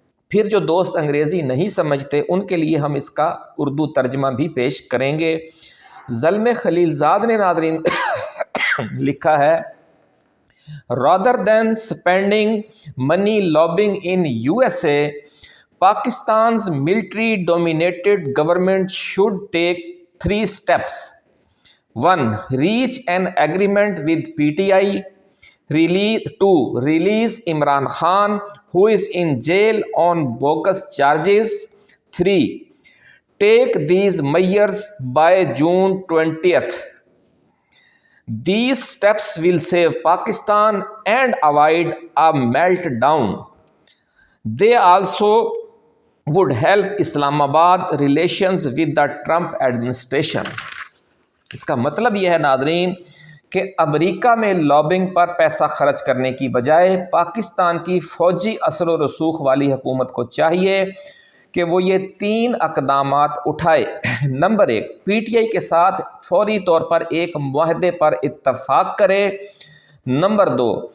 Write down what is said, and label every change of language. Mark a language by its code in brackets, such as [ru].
[ur] پھر جو دوست انگریزی نہیں سمجھتے ان کے لیے ہم اس کا اردو ترجمہ بھی پیش کریں گے۔ زلمے خلیلزاد نے ناظرین لکھا ہے، [en] rather than spending money lobbying in USA, Pakistan's military-dominated government should take 3 steps. 1. Reach an agreement with PTI. 2. Release Imran Khan, who is in jail on bogus charges. 3. Take these measures by June 20th. These steps will save Pakistan and avoid a meltdown. They also would help Islamabad relations with the Trump administration. [ur] اس کا مطلب یہ ہے ناظرین کہ امریکہ میں lobbying پر پیسہ خرچ کرنے کی بجائے پاکستان کی فوجی اثر و رسوخ والی حکومت کو چاہیے کہ وہ یہ 3 اقدامات اٹھائے۔ نمبر 1، پی ٹی آئی کے ساتھ فوری طور پر ایک معاہدے پر اتفاق کرے۔ نمبر 2،